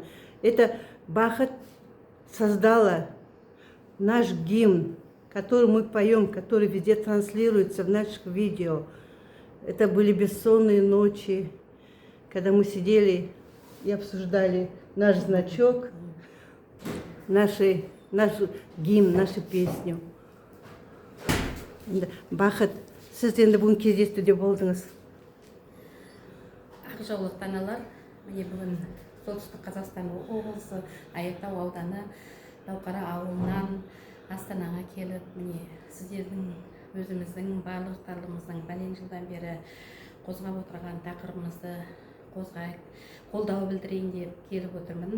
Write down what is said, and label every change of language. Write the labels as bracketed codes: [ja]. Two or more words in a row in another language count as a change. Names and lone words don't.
[ru] Это Бахыт создала наш гимн, который мы поем, который везде транслируется в наших видео. Это были бессонные ночи, когда мы сидели и обсуждали наш значок, наш гимн, нашу песню. Бахыт, [kk] сіз енді бүгін кездесуде болдыңыз. Ақжаулықты аналар, міне бүгін солтүстік Қазақстан облысы Айыртау ауданы Дауқара ауылынан Астанаға келіп, міне сіздердің өзіміздің барлықтарымыздың бәлен жылдан бері қозғап отырған тақырыбымызды қолдау білдірейін деп келіп отырмын.